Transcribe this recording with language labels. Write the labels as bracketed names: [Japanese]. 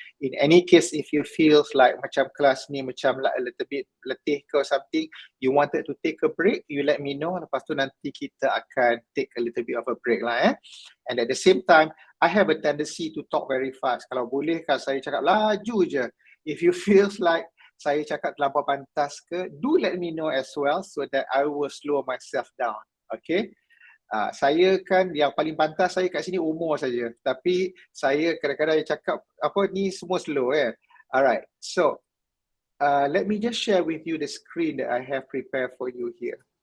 [English] In any case, if you feels like [Malay] macam kelas ni macam [English] like a little bit [Malay] letih ke [English] or something, you wanted to take a break, you let me know. [Malay] Lepas tu nanti kita akan [English] take a little bit of a break [Malay] lah. [English] And at the same time, I have a tendency to talk very fast. [Malay] Kalau boleh kan saya cakap laju je. [English] If you feels like [Malay] saya cakap terlampau pantas ke, [English] do let me know as well so that I will slow myself down. Okay. [Malay] Saya kan yang paling pantas saya kat sini umur saja. Tapi saya kadang-kadang cakap apa ni semua slow . Alright. [English] So let me just share with you the screen that I have prepared for you here.